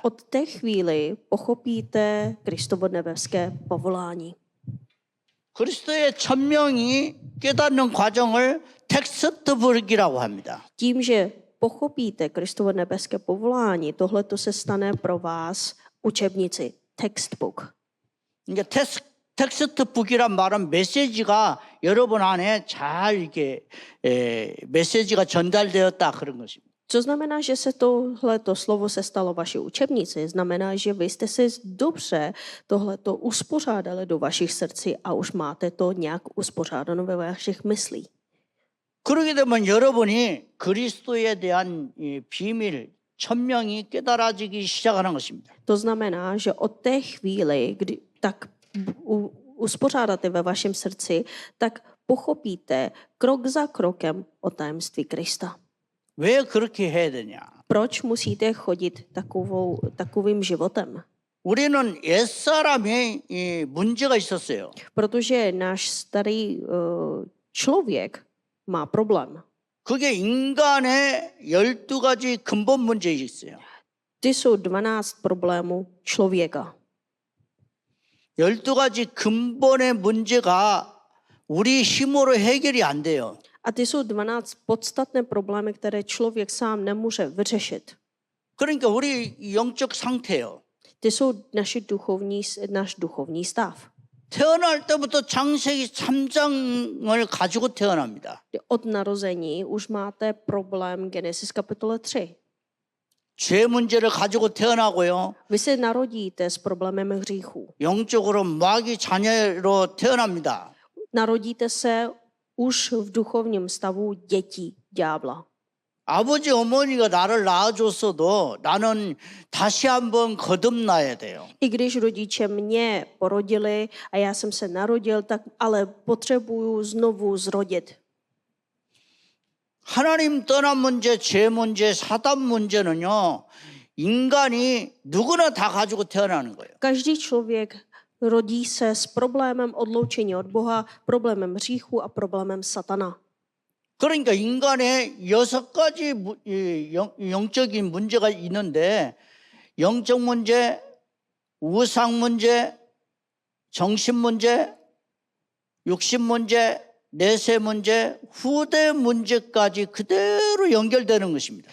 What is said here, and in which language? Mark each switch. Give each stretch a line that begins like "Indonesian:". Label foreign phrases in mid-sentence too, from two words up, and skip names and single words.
Czech: Od té chvíli pochopíte Kristovo nebeské povolání.
Korean: 그리스도의 천명이 깨닫는 과정을 텍스트북이라고 합니다.
Czech: Tím, že pochopíte Kristovo nebeské povolání, tohleto se stane pro vás učebnici, textbook.
Korean: 그러니까 텍스트북이란 말은 메시지가 여러분 안에 잘 이렇게 메시지가 전달되었다 그런 것입니다.
Czech: Co znamená, že se tohleto slovo se stalo vaší učebnici? Znamená, že vy jste si dobře tohleto uspořádali do vašich srdcí a už máte to nějak uspořádáno ve vašich myslích.
Korean: 그러게 되면 여러분이 그리스도에 대한 이 비밀, 천명이 깨달아지기 시작하는 것입니다.
Czech: To znamená, že od té chvíli, kdy tak uspořádáte ve vašem srdci, tak pochopíte krok za krokem o tajemství Krista.
Korean: 왜 그렇게 해야 되냐?
Czech: Proč musíte chodit takovým životem?
Korean: 우리는 옛사람이 문제가 있었어요.
Czech: Protože náš starý člověk má problém.
Korean: 그게 인간의 12가지 근본 문제가 있어요.
Czech: Ty jsou 12 problémů člověka.
Korean: 12가지 근본의 문제가 우리 힘으로 해결이 안 돼요.
Czech: A ty jsou 12 podstatné problémy, které člověk sám nemůže vyřešit.
Korean: 그러니까 우리 영적 상태예요.
Czech: Ty jsou náš duchovní stav.
Korean: 태어날 때부터 창세기 3장을 가지고 태어납니다.
Czech: Od narození už máte problém Genesis kapitole 3.
Korean: 죄 문제를 가지고 태어나고요.
Czech: Vy se narodíte s problémem hříchu.
Korean: 영적으로 마귀 자녀로 태어납니다.
Czech: Narodíte se už v duchovním stavu dětí ďábla.
Korean: 아버지 어머니가 나를 낳아줬어도 나는 다시 한번 거듭나야 돼요.
Czech: I když rodiče mě porodili a já jsem se narodil, tak ale potřebuju znovu zrodit.
Korean: 하나님 떠난 문제, 죄 문제, 사단 문제는요. 인간이 누구나 다 가지고 태어나는 거예요.
Czech: Každý člověk rodí se s problémem odloučení od Boha, problémem hříchu a problémem satana.
Korean: 그러니까 인간의 6가지 영적인 문제가 있는데 영적 문제, 우상 문제, 정신 문제, 육신 문제, 내세 문제, 후대 문제까지 그대로 연결되는 것입니다.